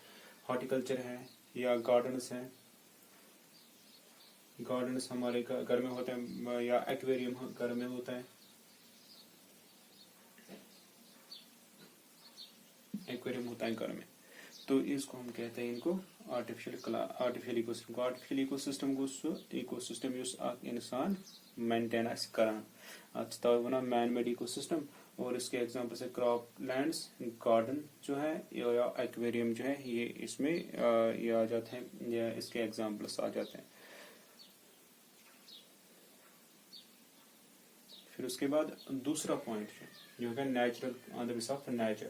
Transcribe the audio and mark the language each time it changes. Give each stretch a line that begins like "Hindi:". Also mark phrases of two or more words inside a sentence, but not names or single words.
Hindi: हॉर्टिकल्चर है या गार्डन्स हैं, गार्डन्स हमारे घर में होते हैं, या एक्वेरियम घर में होता है, एक्वेरियम होता है घर में। तो इसको हम कहते हैं, इनको
English: artificial ecosystem
Hindi: को।
English: artificial ecosystem को so ecosystem
Kashmiri: یُس اِنسان
English: मेंटेन
Kashmiri: کران، تَوے
English: one man made ecosystem.
Hindi: और इसके एग्जांपल्स है
English: crop lands,
Hindi: गार्डन जो है या एक्वेरियम जो है, ये इसमें ये आ जाते हैं या इसके एग्जांपल्स आ जाते हैं। फिर उसके बाद दूसरा पॉइंट जो है
English: natural on the basis of nature.